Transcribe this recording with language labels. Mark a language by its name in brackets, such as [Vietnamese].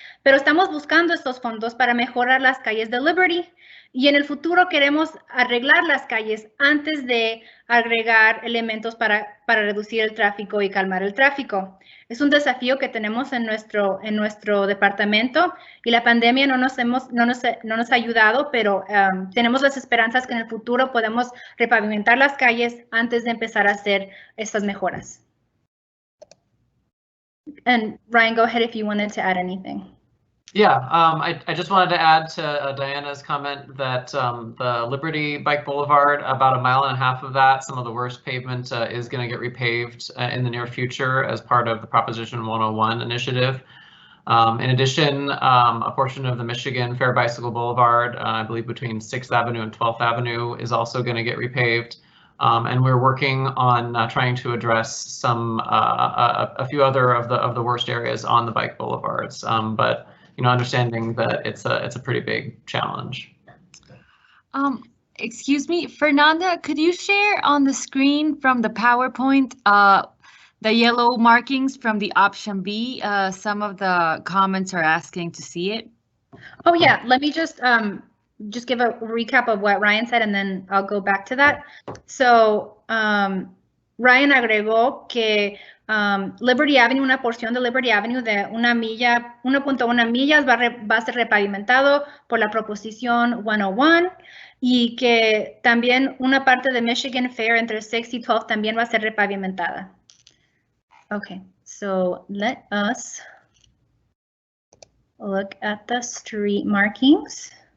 [Spanish] Pero estamos buscando estos fondos para mejorar las calles de Liberty y en el futuro queremos arreglar las calles antes de agregar elementos para reducir el tráfico y calmar el tráfico. Es un desafío que tenemos en nuestro departamento y la pandemia no nos ha ayudado, pero tenemos las esperanzas que en el futuro podemos repavimentar las calles antes de empezar a hacer estas mejoras. [English] And Ryan, go ahead if you wanted to add anything. Yeah, I just wanted to add to Diana's comment that the Liberty Bike Boulevard, about 1.5 miles of that, some of the worst pavement is going to get repaved in the near future as part of the Proposition 101 initiative. In addition, a portion of the Michigan Fair Bicycle Boulevard, I believe between 6th Avenue and 12th Avenue, is also going to get repaved. And we're working on trying to address some a few other of the worst areas on the bike boulevards. But understanding that it's a pretty big challenge. Excuse me, Fernanda, could you share on the screen from the PowerPoint the yellow markings from the option B? Some of the comments are asking to see it. Oh yeah, let me just give a recap of what Ryan said and then I'll go back to that. [Spanish] So Ryan agregó que Liberty Avenue, una porción de Liberty Avenue de 1 milla, 1.1 millas va a ser repavimentado por la proposición 101 y que también una parte de Michigan Fair entre 6 y 12 también va a ser repavimentada. [English] Okay, so let us look at the street markings.